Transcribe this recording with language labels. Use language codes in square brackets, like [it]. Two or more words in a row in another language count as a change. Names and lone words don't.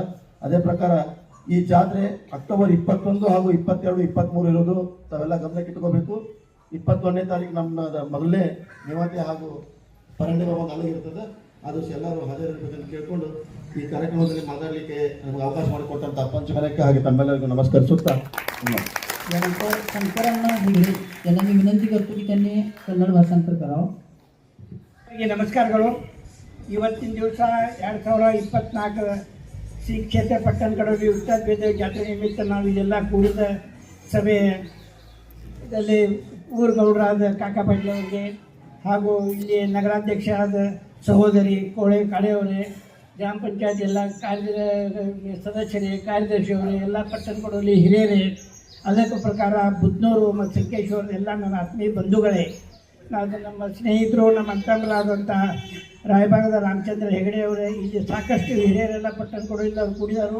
[kn] ಅದೇ ಪ್ರಕಾರ ಈ ಜಾತ್ರೆ ಅಕ್ಟೋಬರ್ 21 ಹಾಗೂ 22, 23 ಇರೋದು ತಾವೆಲ್ಲ ಗಮನಕ್ಕೆ ಇಟ್ಕೋಬೇಕು. 21ನೇ ತಾರೀಕು ನಮ್ಮ ಮೊದಲನೇ ನಿವಾತೆ ಹಾಗೂ ಪರಂಡೆ ಬಾಬಾ ಅಲ್ಲಿಗೆ ಇರ್ತದೆ. ಅದು ಎಲ್ಲರೂ ಹಾಜರಿರಬೇಕಂತ ಕೇಳಿಕೊಂಡು ಈ ಕಾರ್ಯಕ್ರಮದಲ್ಲಿ ಮಾತಾಡಲಿಕ್ಕೆ ನಮಗೆ ಅವಕಾಶ ಮಾಡಿಕೊಟ್ಟಂಥ ಪಂಚಘಾನಕ್ಕೆ ಹಾಗೆ ತಮ್ಮೆಲ್ಲರಿಗೂ ನಮಸ್ಕರಿಸುತ್ತಾ [mr] यानंतर शंकरांना हेगडे यांना मी विनंती करतो की त्यांनी कन्नड भाषांतर करावं. [kn] ನಮಸ್ಕಾರಗಳು. ಇವತ್ತಿನ ದಿವಸ 2024 ಶ್ರೀ ಕ್ಷೇತ್ರ ಪಟ್ಟಣಕೊಡಲಿ ವಿಠ್ಠಲ್ ಬಿರದೇವ ಜಾತ್ರೆ ನಿಮಿತ್ತ ನಾವು ಇಲ್ಲೆಲ್ಲ ಕೂಡಿದ ಸಭೆಯಲ್ಲಿ ಊರುಗೌಡರಾದ ಕಾಕಾ ಪಾಟೀಲ್ ಅವರಿಗೆ ಹಾಗೂ ಇಲ್ಲಿ ನಗರಾಧ್ಯಕ್ಷರಾದ ಸಹೋದರಿ ಕೋಳೆ ಕಾಳೆಯವರೇ, ಗ್ರಾಮ ಪಂಚಾಯತ್ ಎಲ್ಲ ಸದಸ್ಯರೇ, ಕಾರ್ಯದರ್ಶಿಯವರೇ, ಎಲ್ಲ ಪಟ್ಟಣಕೊಡಲಿ ಹಿರಿಯರೇ, ಅದಕ್ಕೆ ಪ್ರಕಾರ ಬುದ್ನೂರು ಮತ್ತು ಸಂಕೇಶ್ವರ ಎಲ್ಲ ನನ್ನ ಆತ್ಮೀಯ ಬಂಧುಗಳೇ, ನಮ್ಮ ಸ್ನೇಹಿತರು, ನಮ್ಮ ಅಣ್ಣತಮ್ಮರಾದಂಥ ರಾಯಭಾಗದ ರಾಮಚಂದ್ರ ಹೆಗಡೆಯವರೇ, ಇಲ್ಲಿ ಸಾಕಷ್ಟು ಹಿರಿಯರೆಲ್ಲ ಪಟ್ಟಣಕೊಡಲಿಲ್ಲ ಕೂಡಿದರು.